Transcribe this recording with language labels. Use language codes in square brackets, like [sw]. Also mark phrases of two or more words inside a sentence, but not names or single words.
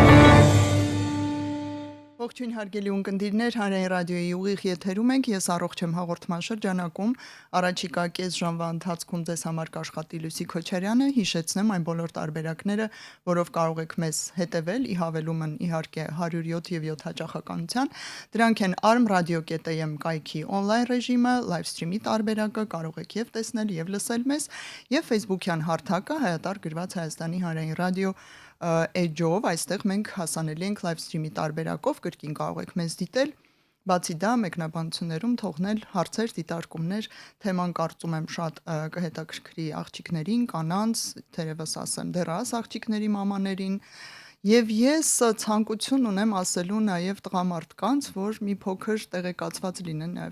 [hy] Ողջույն հարգելի ունկնդիրներ, Հանրային ռադիոյի ուղիղ եթերում ենք, ես առողջ եմ հաղորդման շրջանակում, առաջիկա կես ժամվա ընթացքում ձեզ համար կաշխատի Լուսի Քոչարյանը, հիշեցնեմ այն բոլոր տարբերակները, որով կարող եք մեզ հետևել, ի հավելումն իհարկե 107 եւ 7 հաճախականության, դրանք են armradio.am կայքի on-line ռեժիմը, live stream-ի տարբերակը, կարող եք եւ տեսնել եւ լսել մեզ, եւ Facebook-յան հարթակը հայատար գրված Հայաստանի Հանրային ռադիո էջով, այստեղ մենք հասանելի ենք live stream-ի տարբերակով, կրկին կարող եք մեզ դիտել, բացի դա մեկնաբանություններում թողնել հարցեր, դիտարկումներ, թեման կարծում եմ շատ կհետաքրքրի աղջիկներին, կանանց, թերևս ասեմ դեռահաս աղջիկների մամաներին, եւ ես ցանկություն ունեմ ասելու նաեւ տղամարդկանց, որ մի փոքր տեղեկացված լինեն նաեւ